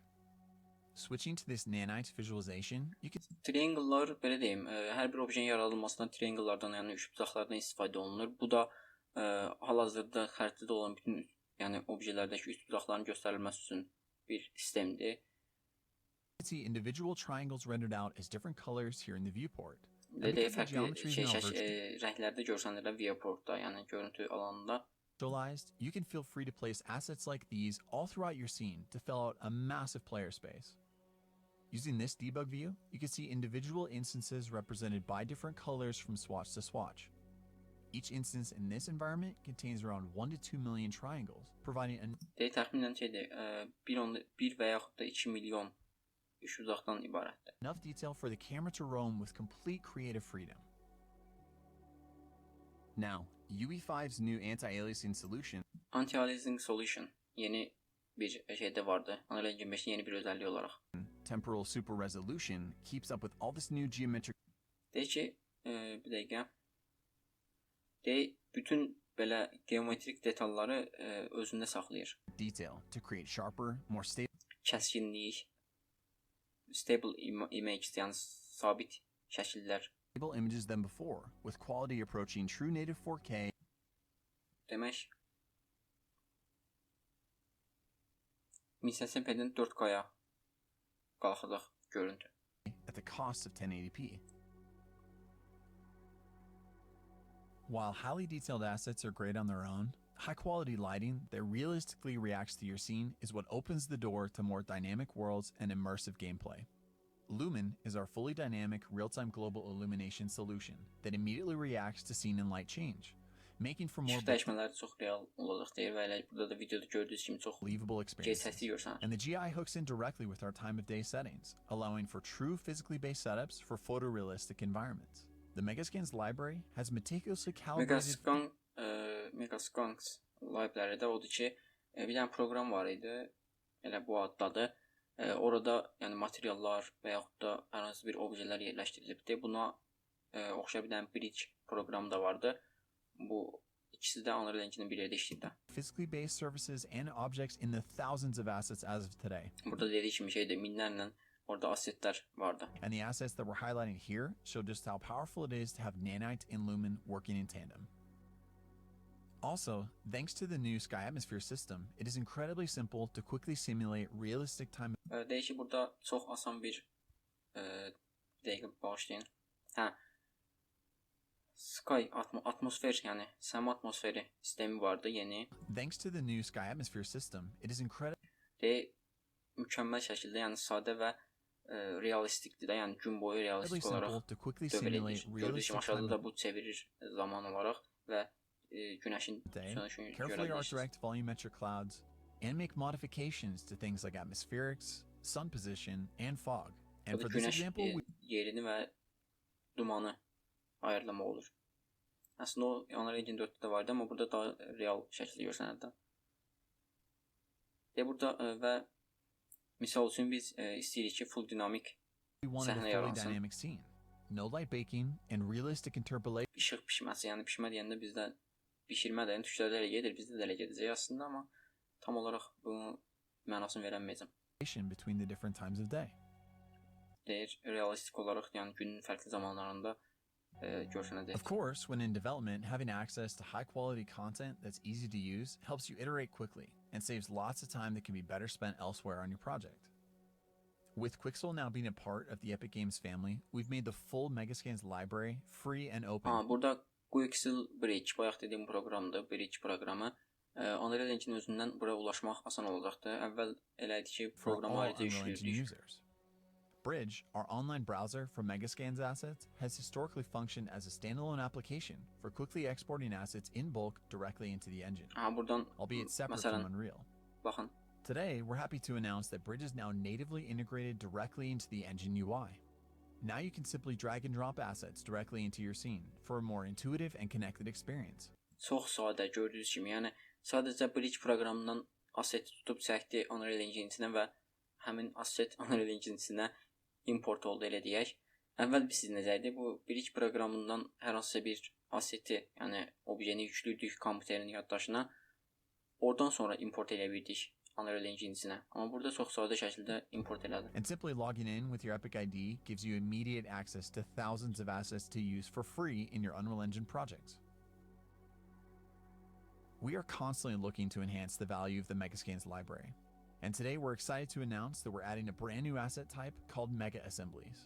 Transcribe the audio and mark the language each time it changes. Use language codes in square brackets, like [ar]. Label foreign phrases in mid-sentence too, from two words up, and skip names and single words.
[en] Switching to this Nanite visualization, you can [az] Triangle'lar belə deyim, hər bir obyenin yaradılmasında triangle'lardan, yəni üçbucaqlardan istifadə olunur. Bu da hal-hazırda xəritədə olan bütün, yəni obyelərdəki üçbucaqların göstərilməsi üçün bir sistemdir. [en] see individual triangles rendered out as different colors here in the viewport. [az] Də [en] because the [az] fərqli [en] geometry is now [az] rənglərdə görsənirlər viewportda, yəni görüntü alanında. [en] Visualized, you can feel free to place assets like these all throughout your scene to fill out a massive player space. Using this debug view, you can see individual instances represented by different colors from swatch to swatch. Each instance in this environment contains around 1 to 2 million triangles, providing an [az] Təxminən şeydir, 1 və yaxud da 2 milyon üçbucaqdan ibarətdir. [en] enough detail for the camera to roam with complete creative freedom. Now, UE5's new anti-aliasing solution Anti-aliasing solution [az] yeni bir şeydə vardı. Unreal Engine 5-in yeni bir özəlliyi olaraq. [en] temporal super resolution keeps up with all this new geometric [az] Deyək ki, bir dəqiqə. Deyək, bütün belə geometrik detalları özündə saxlayır. [en] detail to create sharper, more stable Kəskinlik, stable image, [az] yəni sabit şəkillər. [en] images than before, with quality approaching true native 4K [az] Demək 1080p'dən 4K-ya qalxacaq görüntü. [en] at the cost of 1080p. While highly detailed assets are great on their own, high-quality lighting that realistically reacts to your scene is what opens the door to more dynamic worlds and immersive gameplay. Lumen is our fully dynamic, real-time global illumination solution that immediately reacts to scene and light change, making for more [az] İşıq dəyişmələri çox real olacaq deyir və elə burada da videoda gördüyünüz kimi çox [en] believable experiences. [az] səsli görsənir. [en] And the GI hooks in directly with our time of day settings, allowing for true physically based setups for photorealistic environments. The Megascans library has meticulously calibrated [az] Megascans library-də odur ki, bir dənə proqram var idi, elə bu addadır. Orada yəni materiallar və yaxud da hər hansı bir obyelər yerləşdirilibdi. Buna oxşar bir dənə bridge proqramı da vardı. Bu ikisi də Unreal Engine-in bir yerdə işləyir. [en] physically based services and objects in the thousands of assets as of today. [az] Burada dediği kimi şeydə minlərlə orada assetlər vardı. [en] And the assets that we're highlighting here show just how powerful it is to have Nanite and Lumen working in tandem. Also, thanks to the new Sky Atmosphere system, it is incredibly simple to quickly simulate realistic time. [az] Deyək ki, burada çox asan bir dəqiqə bağışlayın. Hə. Sky atmosfer, yəni səma atmosferi sistemi vardı yeni. [en] Thanks to the new Sky Atmosphere system, it is incredible. [az] Mükəmməl şəkildə, yəni sadə və realistikdir də, yəni gün boyu realistik olaraq dövr edir. Gördüyünüz kimi aşağıda da bu çevirir zaman olaraq və günəşin sönüşünü [en] Carefully [az] görə [en] direct volumetric clouds and make modifications to things like atmospherics, sun position, and fog. And for this [az] Günəş [en] example, [az] yerini və dumanı ayarlamaq olur. Əslində o Unreal Engine 4-də də vardı, amma burada daha real şəkildə görsənirdi. Burada və misal üçün biz istəyirik ki, full dinamik [en] we wanted a [az] səhnə [en] fully [az] yaransın. [en] dynamic scene. No light baking and realistic interpolation. [az] İşıq pişməsi, yəni pişmə deyəndə bizdə bişirmə də, yəni tüklərdə elə gedir, bizdə də elə gedəcək aslında, amma tam olaraq bunun mənasını verəməyəcəm. [en] Between the different times of day. [az] Deyir, realistik olaraq, yəni günün fərqli zamanlarında görsənəcək. [en] Of course, when in development, having access to high quality content that's easy to use helps you iterate quickly and saves lots of time that can be better spent elsewhere on your project. With Quixel now being a part of the Epic Games family, we've made the full Megascans library free and open. [az] Burada Quixel Bridge, bayaq dediyim proqramdır, Bridge proqramı. Unreal Engine özündən buraya ulaşmaq asan olacaqdır. Əvvəl elə idi ki, proqramı ayrıca yükləyirdik. [en] Bridge, our online browser for Megascans assets, has historically functioned as a standalone application for quickly exporting assets in bulk directly into the engine, [az] Buradan, [en] albeit separate from Unreal. [az] Baxın. [en] Today, we're happy to announce that Bridge is now natively integrated directly into the engine UI. Now you can simply drag and drop assets directly into your scene for a more intuitive and connected experience. [az] Çox sadə gördüyünüz kimi, yəni sadəcə Bridge proqramından asset tutub çəkdi Unreal Engine-sinə və həmin asset Unreal Engine-sinə import oldu, elə deyək. Əvvəl biz necə idi? Bu Bridge proqramından hər hansısa bir asseti, yəni obyeni yüklüydük kompüterin yaddaşına. Oradan sonra import edə bildik Unreal Engine-sinə. Amma burada çox sadə şəkildə import elədi. [en] And simply logging in with your Epic ID gives you immediate access to thousands of assets to use for free in your Unreal Engine projects. We are constantly looking to enhance the value of the Megascans library. And today we're excited to announce that we're adding a brand new asset type called Mega Assemblies.